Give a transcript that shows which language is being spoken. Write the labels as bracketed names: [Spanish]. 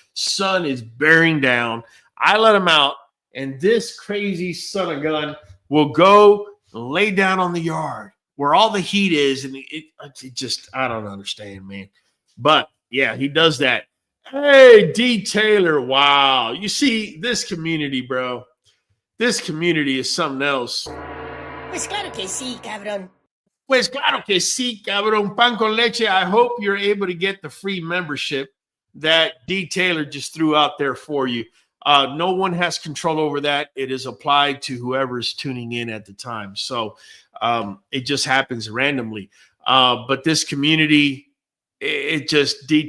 [English] Sun is bearing down. I let him out, and this crazy son of a gun will go lay down on the yard where all the heat is, and it just, I don't understand, man. But, yeah, he does that. Hey, D. Taylor, wow. You see, this community, bro, this community is something else. [Spanish] Pues claro que sí, cabrón. Pues claro que sí, cabrón. Pan con leche. [English] I hope you're able to get the free membership that D. Taylor just threw out there for you. No one has control over that. It is applied to whoever is tuning in at the time. So it just happens randomly. But this community, it just, D.